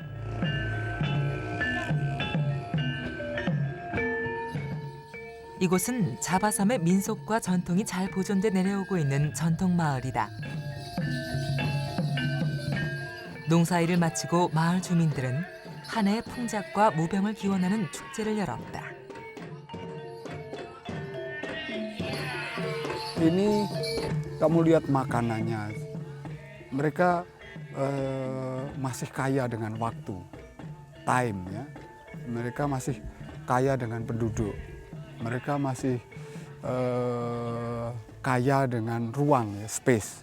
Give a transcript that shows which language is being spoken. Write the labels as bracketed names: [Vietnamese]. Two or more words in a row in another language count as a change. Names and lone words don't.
[Korean] 이곳은 자바섬의 민속과 전통이 잘 보존돼 내려오고 있는 전통 마을이다. 농사일을 마치고 마을 주민들은 한 해의 풍작과 무병을 기원하는 축제를 열었다. [Indonesian] Ini kamu lihat makanannya, mereka masih kaya dengan waktu, time ya. Mereka masih kaya dengan penduduk, mereka masih kaya dengan ruang ya, space.